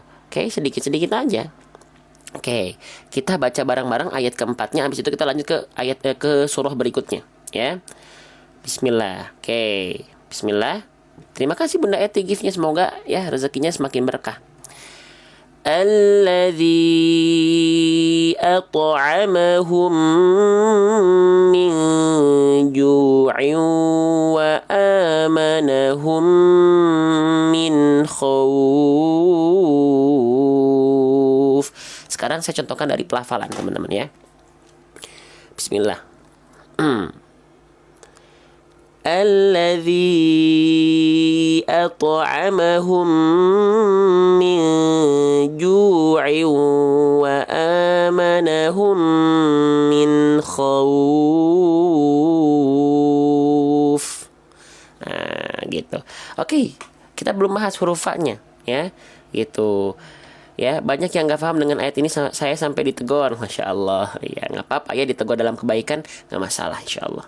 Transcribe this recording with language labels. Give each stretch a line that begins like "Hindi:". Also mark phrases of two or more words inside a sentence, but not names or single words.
Indonesian: Oke, sedikit-sedikit aja. Oke, kita baca bareng-bareng ayat keempatnya. Habis itu kita lanjut ke ayat ke surah berikutnya, ya. Bismillah. Oke, bismillah. Terima kasih Bunda Eti giftnya, semoga ya rezekinya semakin berkah.
Arabic: الذي أطعمهم من جوع وآمنهم من خوف.
Indonesian: Sekarang saya contohkan dari pelafalan teman-teman ya.
Arabic: بسم الله الذي أطعمهم من جوع وآمنهم من خوف.
Indonesian: Nah, gitu. Oke, kita belum bahas huruf fa-nya ya. Gitu. Ya, banyak yang nggak paham dengan ayat ini, saya sampai ditegur.
Arabic: ما شاء الله.
Indonesian: Ya, nggak apa-apa ya, ditegur dalam kebaikan, nggak masalah
Arabic: إن شاء الله.